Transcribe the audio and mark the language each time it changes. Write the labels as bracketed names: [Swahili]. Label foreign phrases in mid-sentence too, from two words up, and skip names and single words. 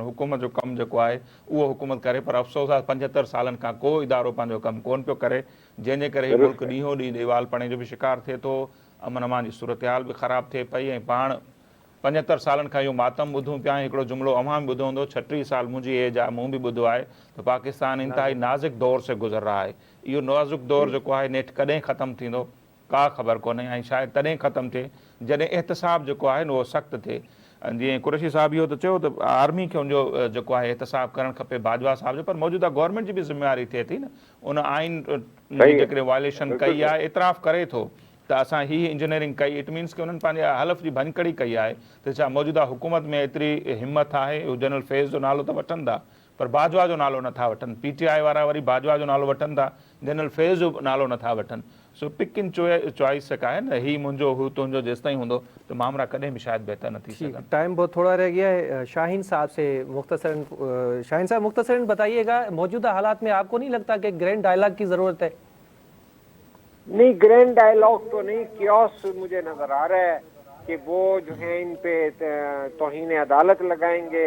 [Sindhi] हुकूमत जो कमु जेको आहे उहो हुकूमत करे, पर अफ़सोस आहे 75 सालनि खां को इदारो पंहिंजो कमु कोन पियो करे, जंहिंजे करे मुल्क ॾींहों ॾींहुं दीवालपणे जो बि शिकार थिए थो, अमन अमान जी सूरत हाल बि ख़राबु थिए पई. ऐं पाण 75 सालनि खां इहो मातम ॿुधूं पिया. हिकिड़ो जुमिलो अव्हां बि ॿुधो हूंदो, 36 साल मुंहिंजी एज आहे, मूं बि ॿुधो आहे त पाकिस्तान [Urdu] انتہائی نازک دور سے گزر رہا [Sindhi] आहे. इहो नाज़ुक दौर जेको आहे नेठि कॾहिं ख़तमु थींदो का ख़बर कोन्हे, ऐं शायदि तॾहिं ख़तमु थिए जॾहिं एहतिसाब जेको आहे न उहो सख़्तु थिए. जीअं कुरैशी साहिब इहो त चयो त आर्मी खे उनजो जेको आहे एहतिसाब करणु खपे बाजवा साहिब जो, पर मौजूदा गवर्नमेंट जी बि ज़िमेवारी थिए थी न. उन आइन जी जेकॾहिं वायलेशन कई आहे, इतराफ़ करे थो त असां हीअ इंजीनियरिंग कई, [English] it means [Sindhi] की उन्हनि पंहिंजे हलफ़ जी भञकड़ी कई आहे त छा मौजूदा हुकूमत में एतिरी हिमत आहे, जनरल फैज़ जो नालो त वठनि था पर बाजवा जो नालो नथा वठनि, PTI वारा वरी बाजवा जो नालो वठनि था, जनरल फैज़ जो नालो नथा वठनि। सो [English] pick and choose [Urdu] کا ہے نہ, [Sindhi] ही मुंहिंजो हू तुंहिंजो जेसिताईं हूंदो त मामला कॾहिं बि शायद बेहतर न थी ठीक, सघनि। [Urdu] ٹائم بہت تھوڑا رہ گیا ہے۔ شاہین صاحب سے مختصراً، شاہین صاحب مختصراً بتائیے گا، موجودہ حالات میں آپ کو نہیں لگتا کہ [English] grand dialogue [Urdu] کی ضرورت ہے? نہیں, [English] grand dialogue [Urdu] تو نہیں، کیوس مجھے نظر آ رہا ہے کہ وہ جو ہے ان پہ توہین عدالت لگائیں گے.